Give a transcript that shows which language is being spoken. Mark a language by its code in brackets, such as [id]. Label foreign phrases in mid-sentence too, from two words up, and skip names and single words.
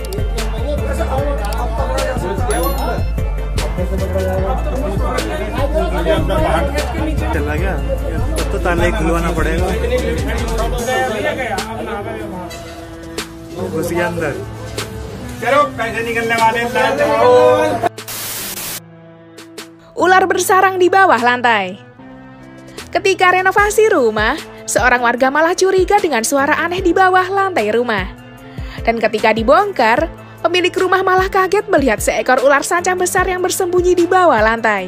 [hi] चला गया तब तो ताला ही खुलवाना पड़ेगा घुस गया अंदर चलो कैसे निकलने वाले [id] Ular bersarang di bawah lantai. Ketika renovasi rumah, seorang warga malah curiga dengan suara aneh di bawah lantai rumah. Dan ketika dibongkar, pemilik rumah malah kaget melihat seekor ular sanca besar yang bersembunyi di bawah lantai.